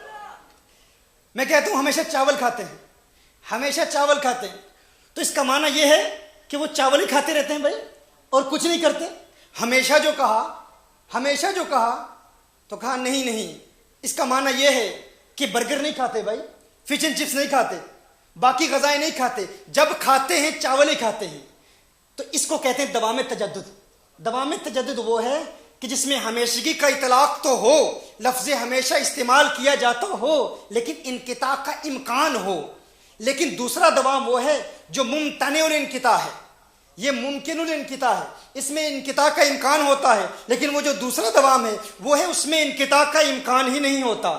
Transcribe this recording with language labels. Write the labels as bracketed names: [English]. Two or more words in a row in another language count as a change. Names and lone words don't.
[Urdu] میں کہتا ہوں ہمیشہ چاول کھاتے ہیں، ہمیشہ چاول کھاتے ہیں، تو اس کا معنی یہ ہے کہ وہ چاول ہی کھاتے رہتے ہیں بھائی اور کچھ نہیں کرتے؟ ہمیشہ جو کہا تو کہا نہیں، اس کا معنی یہ ہے کہ برگر نہیں کھاتے بھائی، [English] fish and chips [Urdu] نہیں کھاتے، باقی غذائیں نہیں کھاتے، جب کھاتے ہیں چاول ہی کھاتے ہیں۔ تو اس کو کہتے ہیں دوام تجدد۔ دوام تجدد وہ ہے کہ جس میں ہمیشگی کا اطلاق تو ہو، لفظ ہمیشہ استعمال کیا جاتا ہو، لیکن انقطاع کا امکان ہو۔ لیکن دوسرا دوام وہ ہے جو ممتنع الانقطاع ہے، یہ ممکن الانقطاع ہے، اس میں انقطاع کا امکان ہوتا ہے، لیکن وہ جو دوسرا دوام ہے وہ ہے اس میں انقطاع کا امکان ہی نہیں ہوتا۔